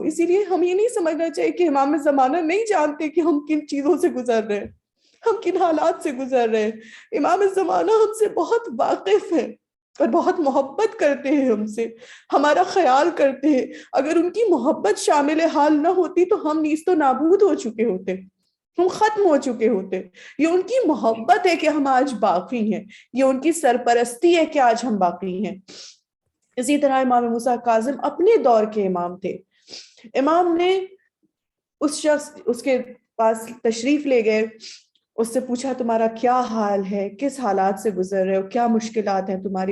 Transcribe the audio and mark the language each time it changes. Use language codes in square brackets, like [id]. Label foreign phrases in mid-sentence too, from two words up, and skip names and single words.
[ur] اسی لیے ہم یہ نہیں سمجھنا چاہیے کہ امام زمانہ نہیں جانتے کہ ہم کن چیزوں سے گزر رہے ہیں، ہم کن حالات سے گزر رہے ہیں. امام زمانہ ہم سے بہت واقف ہے اور بہت محبت کرتے ہیں، ہم سے ہمارا خیال کرتے ہیں. اگر ان کی محبت شامل حال نہ ہوتی تو ہم نیست و نابود ہو چکے ہوتے، ہم ختم ہو چکے ہوتے. یہ ان کی محبت ہے کہ ہم آج باقی ہیں، یہ ان کی سرپرستی ہے کہ آج ہم باقی ہیں. اسی طرح امام موسیٰ کاظم اپنے دور کے امام تھے. امام نے اس شخص اس کے پاس تشریف لے گئے، اس سے پوچھا تمہارا کیا حال ہے، کس حالات سے گزر رہے ہو، کیا مشکلات ہیں تمہاری.